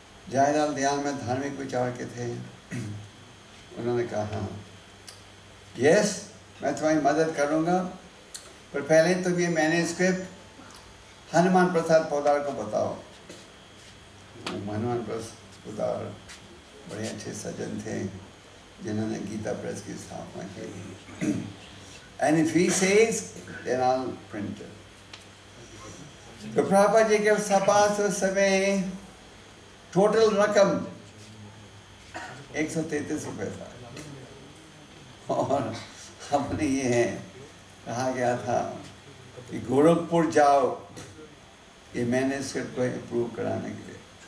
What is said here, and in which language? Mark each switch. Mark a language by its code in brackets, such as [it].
[hi] जयदयाल दयाल में धार्मिक विचार के थे। उन्होंने कहा, यस मैं तुम्हारी मदद करूँगा, पर पहले तो ये मैन्युस्क्रिप्ट हनुमान प्रसाद पोदार को बताओ। हनुमान प्रसाद पोदार बड़े अच्छे सज्जन थे जिन्होंने गीता प्रेस की स्थापना की। [en] And if he says, then I'll print it. [hi] तो प्रभुपाद जी के पास उस समय टोटल रकम 133 रुपये था। और हमने ये है कहा गया था कि गोरखपुर जाओ ये मैन्युस्क्रिप्ट को अप्रूव कराने के लिए।